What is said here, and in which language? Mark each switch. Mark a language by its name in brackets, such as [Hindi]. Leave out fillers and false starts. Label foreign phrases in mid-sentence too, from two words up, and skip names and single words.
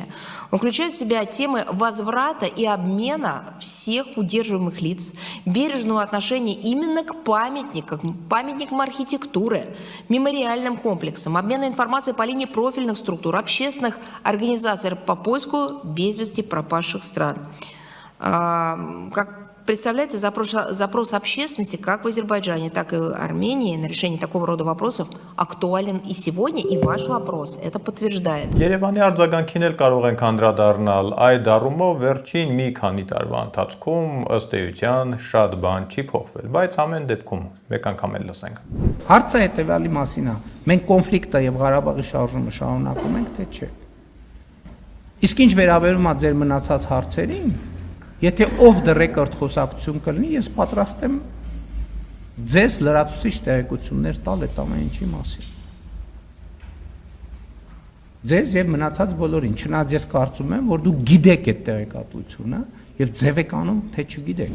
[Russian] Он включает в себя темы возврата и обмена всех удерживаемых лиц, бережного отношения именно к памятникам архитектуры, мемориальным комплексам, обмена информацией по линии профильных структур, общественных организаций по поиску без вести пропавших стран. Как представляется запрос общественности как в Азербайджане, так и в Армении на решение такого рода вопросов актуален и сегодня, и ваш вопрос это подтверждает. [Armenian] Երևանի արձագանքին էլ կարող ենք անդրադառնալ, այդ առումով վերջին մի քանի տարվա ընթացքում ըստ էության շատ բան չի փոխվել, բայց ամեն դեպքում մեկ անգամ էլ լսենք։ Հարցը հետևյալի մասին է. մենք կոնֆլիկտը եւ Ղարաբաղի շարժումը շարունակում ենք, թե չէ։ Իսկ ինչ վերաբերում է ձեր մնացած հարցերին, եթե [English] off the record [Armenian] խոսակցություն կլինի, ես պատրաստ եմ ձեզ լրացուցիչ տեղեկություններ տալ այդ ամեն ինչի մասին։ Ձեզ եւ մնացած բոլորին, չնայած ես կարծում եմ, որ դուք գիտեք այդ տեղեկատվությունը եւ ձև եք անում, թե չգիտեք։